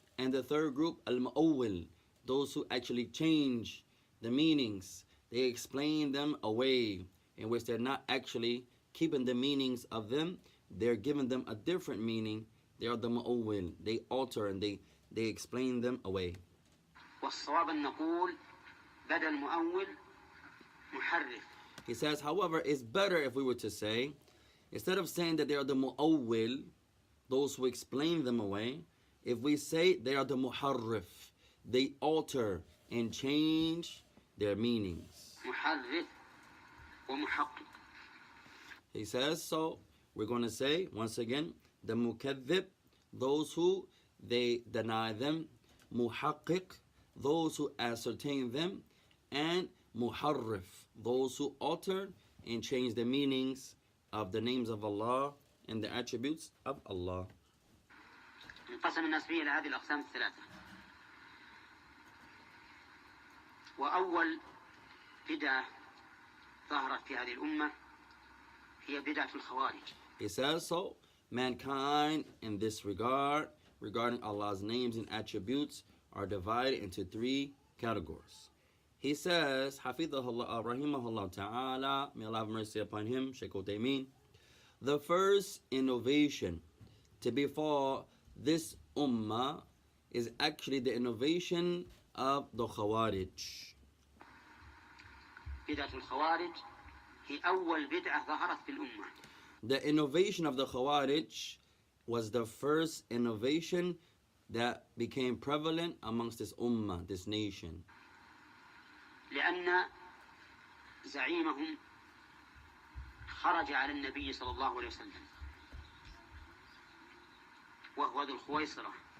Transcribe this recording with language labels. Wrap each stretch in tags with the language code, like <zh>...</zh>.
<en>And the third group, al-mu'awwil, those who actually change the meanings. They explain them away, in which they're not actually keeping the meanings of them. They're giving them a different meaning. They are the mu'awwil. They alter and they explain them away.</en> <ar>والصواب أن نقول بدل مؤول محرف.</ar> <en>He says, however, it's better if we were to say, instead of saying that they are the mu'awwil, those who explain them away, if we say they are the muharrif, they alter and change their meanings.</en> <ar>محرف ومحقق.</ar> <en>He says, so we're going to say, once again, the mukadhib, those who they deny them, muhaqqiq, those who ascertain them, and muharrif, those who alter and change the meanings of the names of Allah and the attributes of Allah.</en> <ar>انقسم الناس فيه إلى هذه الأقسام الثلاثة. وأول بدعة ظهرت في هذه الأمة هي بدعة الخوارج.</ar> <en>He says, so mankind in this regard, regarding Allah's names and attributes, are divided into three categories. He says, Hafidhahullah, rahimahullah ta'ala, may Allah have mercy upon him, Shaykh Uthaymeen, the first innovation to befall this ummah is actually the innovation of the Khawarij.</en> <ar>بدعة الخوارج هي أول بدعة ظهرت في الأمة.</ar> <en>The innovation of the Khawarij was the first innovation that became prevalent amongst this ummah, this nation.</en> <ar>لأن زعيمهم خرج على النبي صلى الله عليه وسلم وهو ذو الخويصرة.</ar>